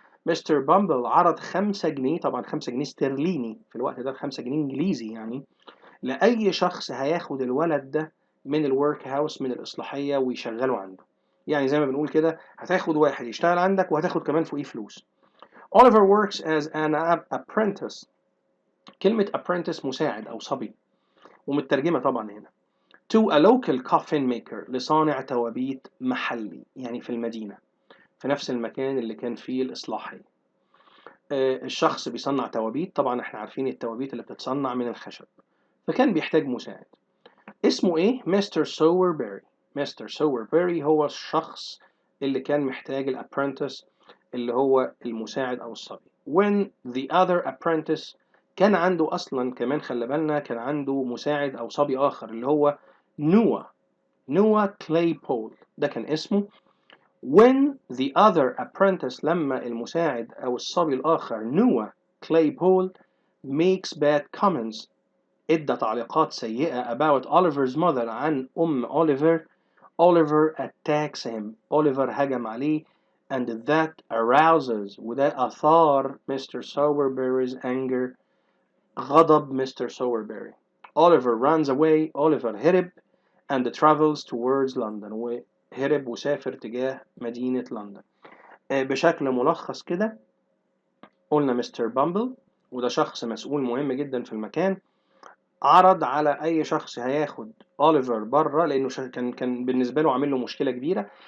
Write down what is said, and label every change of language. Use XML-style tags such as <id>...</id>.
<ar>مستر بامبل عرض 5 جنيه، طبعا 5 جنيه استرليني في الوقت ده، 5 جنيه انجليزي يعني، لأي شخص هياخد الولد ده من الورك هاوس من الإصلاحية ويشغله عنده. يعني زي ما بنقول كده هتاخد واحد يشتغل عندك وهتاخد كمان فوقيه فلوس.</ar> <en>Oliver works as an apprentice.</en> <ar>كلمة apprentice مساعد أو صبي، ومترجمة طبعا هنا.</ar> <en>To a local coffin maker،</en> <ar>لصانع توابيت محلي، يعني في المدينة، في نفس المكان اللي كان فيه الإصلاحي. الشخص بيصنع توابيت، طبعا احنا عارفين التوابيت اللي بتتصنع من الخشب، فكان بيحتاج مساعد. اسمه ايه؟ مستر سووربيري. مستر سووربيري هو الشخص اللي كان محتاج الابرنتس، اللي هو المساعد او الصبي.</ar> <en>when the other apprentice،</en> <ar>كان عنده اصلا كمان، خلي بالنا، كان عنده مساعد او صبي اخر اللي هو نوا كليبول، ده كان اسمه.</ar> <en>when the other apprentice،</en> <ar>لما المساعد أو الصبي الآخر نوا كليبول</ar> <en>makes bad comments،</en> <ar>ادى تعليقات سيئة</ar> <en>about Oliver's mother،</en> <ar>عن أوليفر.</ar> <en>Oliver attacks him،</en> <ar>أوليفر هجم عليه.</ar> <en>and that arouses،</en> <ar>وده أثار</ar> <en>Mr.</en> <ar>Sowerberry's anger، غضب مستر سووربيري.</ar> <en>Oliver runs away،</en> <ar>أوليفر هرب.</ar> <en>and travels towards London،</en> <ar>وهرب وسافر تجاه مدينة لندن. بشكل ملخص كده قلنا مستر بامبل، وده شخص مسؤول مهم جدا في المكان، عرض على أي شخص هياخد أوليفر بره، لأنه كان بالنسبة له عامل له مشكلة كبيرة.</ar>